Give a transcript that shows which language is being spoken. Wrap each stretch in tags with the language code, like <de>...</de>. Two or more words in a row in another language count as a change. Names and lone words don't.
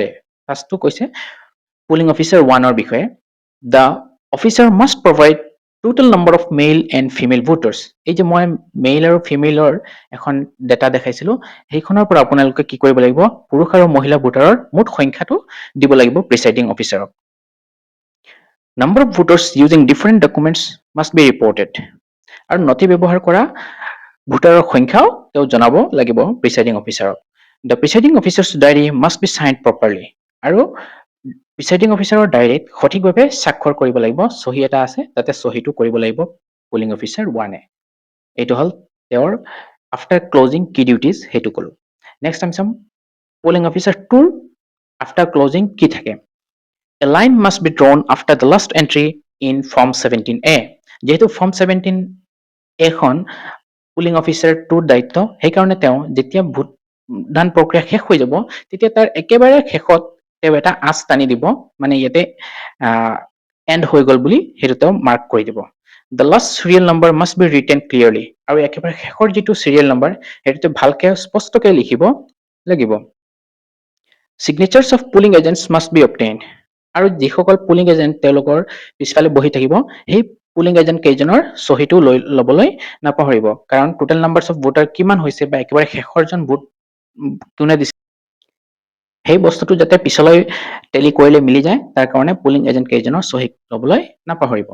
<as>ফাৰ্ষ্টটো কৈছে</as> <en>polling officer</en> <as>1ৰ বিষয়ে।</as> <en>The officer must provide total number of male and female voters.</en> <as>এই যে মই মেইল আৰু ফিমেলৰ এখন ডেটা দেখাইছিলো, সেইখনৰ পৰা আপোনালোকে কি কৰিব লাগিব, পুৰুষ আৰু মহিলা ভোটাৰৰ মুঠ সংখ্যাটো দিব লাগিব</as> <en>presiding officer. Number of voters using different documents must be reported.</en> <as>আৰু নথি ব্যৱহাৰ কৰা ভোটাৰৰ সংখ্যাও তেওঁ জনাব লাগিব</as> <en>presiding officer. The presiding officer's diary must be signed properly.</en> <as>আৰু</as> <en>presiding officer's</en> <as>ডায়েৰীত সঠিকভাৱে স্বাক্ষৰ কৰিব লাগিব, চহী এটা আছে তাতে চহীটো কৰিব লাগিব</as> <en>polling officer 1.</en> <as>এইটো হ'ল তেওঁৰ</as> <en>after closing</en> <as>কি ডিউটিজ, সেইটো ক'লো। নেক্সট আমি চাম</as> <en>polling officer 2 after closing</en> <as>কি থাকে।</as> <en>A line must be drawn after the last entry in Form 17A.</en> <as>যেহেতু Form 17A খন</as> <en>polling officer 2</en> <as>দায়িত্ব, সেইকাৰণে তেওঁ যেতিয়া ভোটদান প্ৰক্ৰিয়া শেষ হৈ যাব তেতিয়া তাৰ একেবাৰে শেষত তেওঁ এটা আঁচ টানি দিব, মানে ইয়াতে এণ্ড হৈ গ'ল বুলি সেইটো তেওঁ মাৰ্ক কৰি দিব।</as> <en>The last serial number must be written clearly.</en> <as>আৰু একেবাৰে শেষৰ যিটো</as> <en>serial number</en> <as>সেইটো ভালকে স্পষ্টকে লিখিব লাগিব।</as> <en>Signatures of polling agents must be obtained.</en> <as>আৰু যিসকল</as> <en>polling agent</en> <as>তেওঁলোকৰ পিছফালে বহি থাকিব, সেই</as> <en>polling agent</en> <as>কেইজনৰ চহীটো ল'বলৈ নাপাহৰিব, কাৰণ</as> <en>total numbers of voter</en> <as>কিমান হৈছে বা একেবাৰে শেষৰজন ভোট কোনে দিছে সেই বস্তুটো যাতে পিছলৈ টেলি কৰিলে মিলি যায়, তাৰ কাৰণে</as> <en>polling agent</en> <as>কেইজনৰ চহী ল'বলৈ নাপাহৰিব।</as>